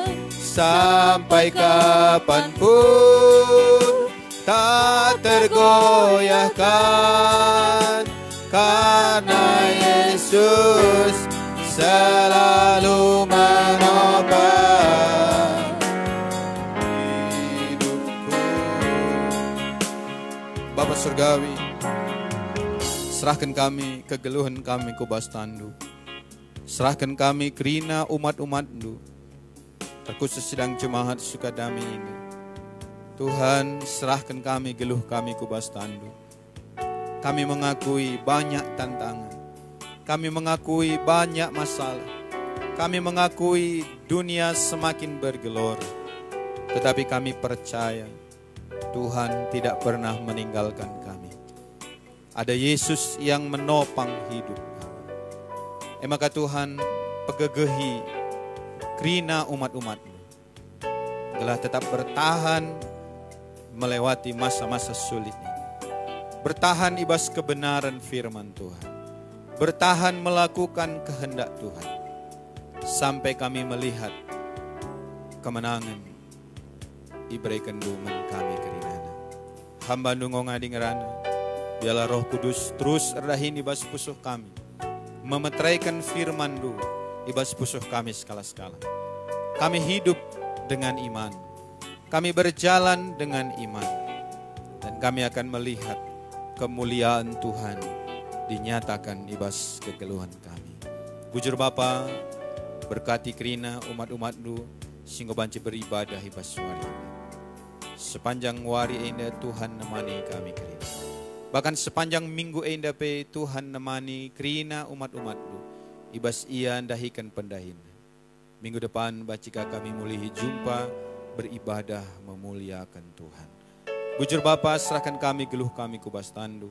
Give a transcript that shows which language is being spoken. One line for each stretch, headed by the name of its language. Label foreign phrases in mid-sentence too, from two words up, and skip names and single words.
Indonesian: Sampai kapanpun tak tergoyahkan, karena Yesus selalu menopang hidupku. Bapa Surgawi, serahkan kami
Batak Karo: kegeluhan kami kubas tandu.
Indonesian: Serahkan kami kerina umat-umat-Mu, terkhusus sedang jemaat Sukadami ini. Tuhan, serahkan kami
Batak Karo: geluh kami kubas tandu.
Indonesian: Kami mengakui banyak tantangan. Kami mengakui banyak masalah. Kami mengakui dunia semakin bergelora. Tetapi kami percaya Tuhan tidak pernah meninggalkan kami. Ada Yesus yang menopang hidup. Maka Tuhan,
Batak Karo: pegegehi kerina umat-umat-Mu,
Indonesian: telah tetap bertahan melewati masa-masa sulit ini. Bertahan ibas kebenaran firman Tuhan. Bertahan melakukan kehendak Tuhan. Sampai kami melihat kemenangan diberikan duman kami kerinana.
Batak Karo: Hamba nunggu ngading ngerana,
Indonesian: biarlah Roh Kudus terus
Batak Karo: erdahin ibas pusuh kami.
Indonesian: Memetraikan firman Du
Batak Karo: ibas pusuh kami
Indonesian: skala-skala. Kami hidup dengan iman. Kami berjalan dengan iman. Dan kami akan melihat kemuliaan Tuhan dinyatakan
Batak Karo: ibas kegeluhan kami.
Indonesian: Bujur Bapa, berkati kerina umat-umat Du sehingga banci beribadah ibas suara.
Batak Karo: Sepanjang hari Enda Tuhan nemani kami Kerina. Bahkan sepanjang minggu Enda pe Tuhan nemani Kerina umat-umat-Lu. Ibas ia dahikan pendahin. Minggu depan bacika kami mulihi jumpa beribadah memuliakan Tuhan. Bujur Bapa
Indonesian: serahkan kami
Batak Karo: geluh kami kubas tandu.